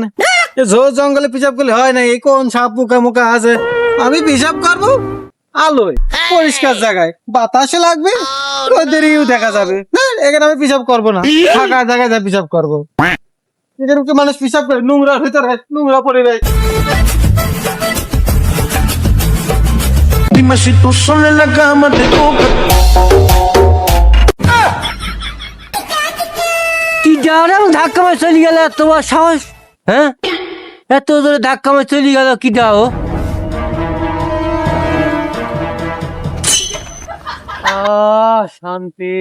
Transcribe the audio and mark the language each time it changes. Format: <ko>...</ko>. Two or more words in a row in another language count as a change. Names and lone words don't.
<bn>ঝোর জঙ্গলে পেশাব করলে হয় না, এই কোন সাপ পোকা মোকা আছে। আমি পেশাব করবো আলোয় পরিষ্কার জায়গায়, বাতাসে লাগবে, রোদেরও দেখা যাবে। এখানে আমি পেশাব করবো না, ফাঁকা জায়গায় যা পেশাব করবো। এখানে কি মানুষ পেশাব করে নোংরার ভিতরে, নোংরা পরিবেশ।</bn> <es>Dime si tú sola en la cama te toca.</es> <bn>কি যাওয়ার আমি ধাক্কা মার চলে গেল, তোমার সাহস? হ্যাঁ, এত জোরে ধাক্কা মার চলে গেল, কি যাও? শান্তি,</bn>